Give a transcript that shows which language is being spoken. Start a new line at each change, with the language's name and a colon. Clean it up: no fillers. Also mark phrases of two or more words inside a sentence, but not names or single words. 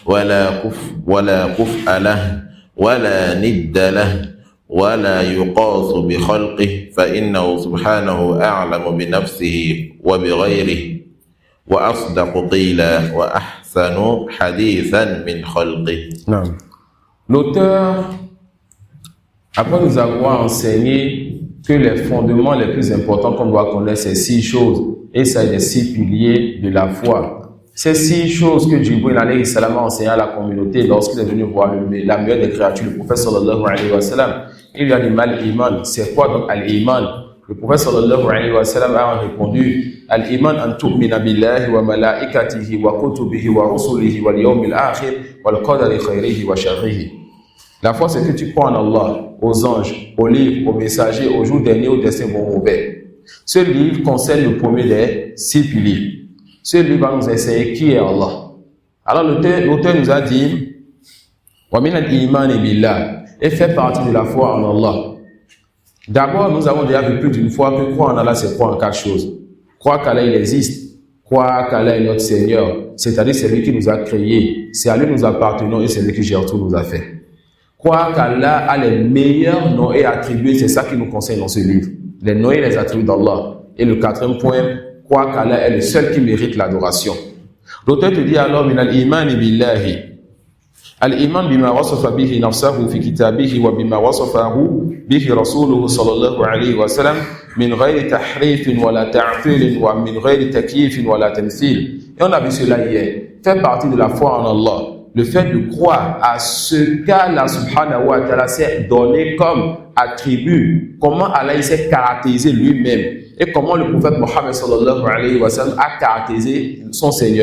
Arabic: ولا كفء له ولا ند له ولا يقاس بخلقه فإنه سبحانه أعلم بنفسه وبغيره وأصدق قيلا وأحسن حديثا من خلقه.
French: Non. L'auteur, après nous avoir enseigné que les fondements les plus importants qu'on doit connaître, c'est 6 choses, et c'est les 6 piliers de la foi. Ces 6 choses que Jibril
Arabic: عليه السلام
French: a enseigné à la communauté lorsqu'il est venu voir la meilleure des créatures, le prophète
Arabic: صلى الله عليه وسلم,
French: il lui a dit
Arabic: ما الإيمان.
French: C'est quoi donc al-iman? Le prophète
Arabic: صلى الله عليه وسلم
French: a répondu
Arabic: الإيمان أن تؤمن بالله وملائكته وكتبه ورسله واليوم الآخر والقدر خيره وشره.
French: La foi, c'est que tu crois en Allah, aux anges, aux livres, aux messagers, aux jours derniers, aux destins bons ou mauvais. Ce livre concerne le premier des 6 piliers. Ce livre va nous enseigner qui est Allah. Alors l'auteur nous a dit
Arabic: ومن الإيمان بالله,
French: et fait partie de la foi en Allah. D'abord, nous avons déjà vu plus d'une fois que croire en Allah, c'est croire en 4 choses. Croire qu'Allah il existe, croire qu'Allah est notre Seigneur, c'est-à-dire c'est lui qui nous a créés, c'est à lui que nous appartenons et c'est lui qui gère tout nous a fait. Croire qu'Allah a les meilleurs noms et attributs, c'est ça qui nous concerne dans ce livre. Les noms et les attributs d'Allah. Et le 4e point, croire qu'Allah est le seul qui mérite l'adoration. L'auteur te dit alors,
Arabic: من الإيمان بالله. الإيمان بما وصف به نفسه في كتابه وبما وصفه به رسوله صلى الله عليه وسلم من غير تحريف ولا تعطيل ومن غير تكييف ولا تمثيل.
French: Et on a vu cela hier. Fait partie de la foi en Allah. Le fait de croire à ce qu'Allah
Arabic: سبحانه وتعالى
French: s'est donné comme attribut, comment Allah s'est caractérisé lui-même et comment le prophète Mohammed
Arabic: صلى الله عليه وسلم
French: a caractérisé son Seigneur.